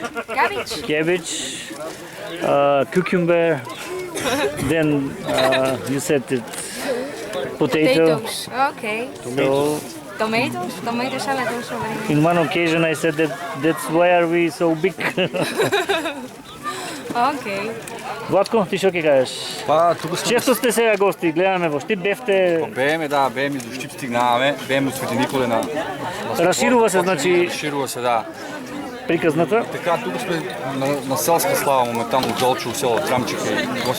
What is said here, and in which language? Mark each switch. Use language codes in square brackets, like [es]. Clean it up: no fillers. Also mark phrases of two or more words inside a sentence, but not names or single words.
[en] Cabbage? cucumber. Then you said it, potato. Potatoes. Okay. So Tomatoes? Tomato salad also very nice. in one occasion I said that's why are we so big. Okay. [mk] Владко, ти што ќе кажеш? Па, туку сме. Често сте сега гости, гледаме во Штип, бевте... Бееме, да, бееме до Штип стигнаваме, бееме од Свети Николе на... Разширува се, значи, Разширува се, да. приказната. Така, туку сме на селска слава, моментално Долчево село Трамчика и гости.